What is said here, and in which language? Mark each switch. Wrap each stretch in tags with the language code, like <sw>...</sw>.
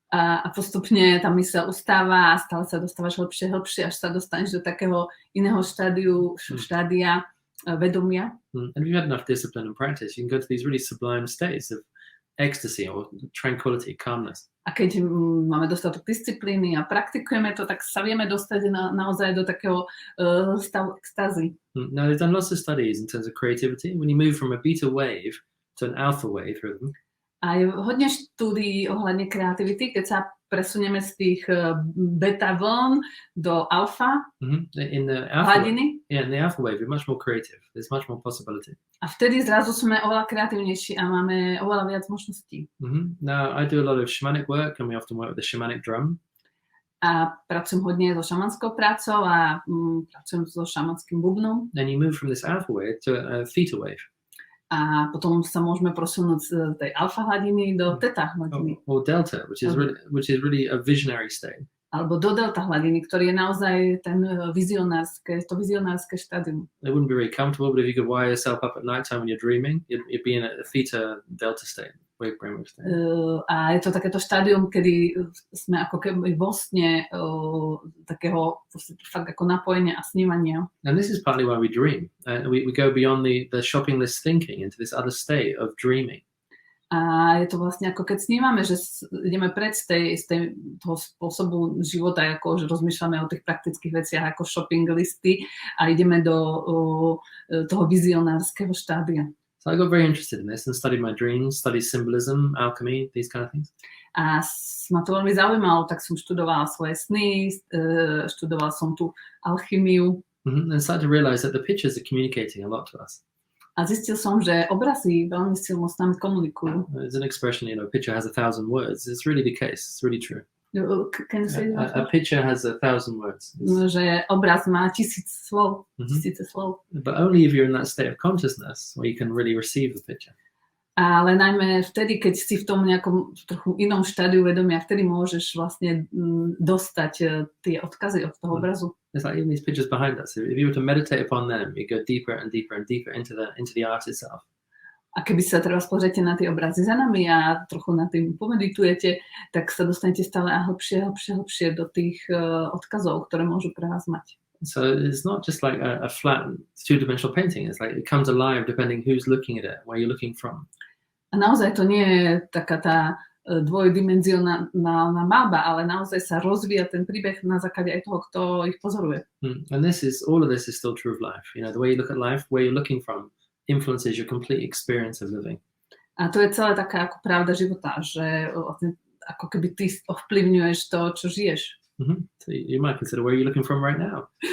<sk>a postupne tá myseľ ustáva a stále sa dostávaš hlbšie, až sa dostaneš do takého iného štádia vedomia.</sk> <en>And if you've had enough discipline and practice, you can go to these really sublime states of ecstasy or tranquility, calmness.</en> <sk>A keď máme dostatok disciplíny a praktikujeme to, tak sa vieme dostať naozaj do takého stavu extázy.</sk> <en>Now, they've done lots of studies in terms of creativity. When you move from a beta wave to an alpha wave rhythm,</en> <sk>a je hodne štúdií ohľadne kreativity, keď sa presunieme z tých beta vln do alfa</sk> <en>in the alpha</en> <sk>hladiny.</sk> <en>In the alpha wave, you're much more creative. There's much more possibility.</en> <sk>A vtedy zrazu sme oveľa kreatívnejší a máme oveľa viac možností.</sk> <en>Now, I do a lot of shamanic work, and we often work with the shamanic drum.</en> <sk>A pracujem hodne so šamanskou prácou a pracujem so šamanským bubnom.</sk> <en>Then you move from this alpha wave to a theta wave.</en> <sk>A potom sa môžeme prosunúť z tej alfa hladiny do theta hladiny.</sk> <en>Or delta, which is really a visionary state.</en> <sk>Alebo do delta hladiny, ktorý je naozaj to vizionárske štádium.</sk> <en>It wouldn't be very comfortable, but if you could wire yourself up at night time when you're dreaming, you'd be in a theta delta state.</en> <sk>A je to takéto štádium, kedy sme ako keby vo sne takého fakt ako napojenia a snívania.</sk> <en>And this is partly why we dream. We go beyond the shopping list thinking into this other state of dreaming.</en> <sk>A je to vlastne ako keď snívame, že ideme preč z toho spôsobu života, ako že rozmýšľame o tých praktických veciach ako shopping listy a ideme do toho vizionárskeho štádia.</sk> <en>So I got very interested in this and studied my dreams, studied symbolism, alchemy, these kind of things.</en> <sk>A ma to veľmi zaujímalo, tak som študovala svoje sny, študovala som tú alchymiu.</sk> <en>And started to realize that the pictures are communicating a lot to us.</en> <sk>A zistil som, že obrazy veľmi silno s nami komunikujú.</sk> <en>There's an expression, a picture has 1,000 words. It's really the case. It's really true. Can you say that? A picture has 1,000 words.</en> <sk>Že obraz má 1000 slov, tisíce slov.</sk> <en>But only if you're in that state of consciousness where you can really receive the picture.</en> <sk>Ale najmä vtedy, keď si v tom nejakom trochu inom štádiu vedomia, vtedy môžeš vlastne dostať tie odkazy od toho obrazu.</sk> <en>It's like even these pictures behind us. If you were to meditate upon them, you go deeper and deeper and deeper into the art itself.</en> <sk>A keby sa treba pozriete na tie obrazy za nami a trochu na tým pomeditujete, tak sa dostanete stále hlbšie do tých odkazov, ktoré môžu pre vás mať.</sk> <en>So it's not just like a flat two-dimensional painting. It's like it comes alive depending who's looking at it, where you're looking from.</en> <sk>A naozaj to nie je taká tá dvojdimenzionálna malba, ale naozaj sa rozvíja ten príbeh na základe aj toho, kto ich pozoruje.</sk> <en>And all of this is still true of life. The way you look at life, where you're looking from, influences your complete experience of living.</en> <sk>A to je celé taká ako pravda života, že ako keby ty ovplyvňuješ to, čo žiješ.</sk> <en>So you might consider where you're looking from right now.</en>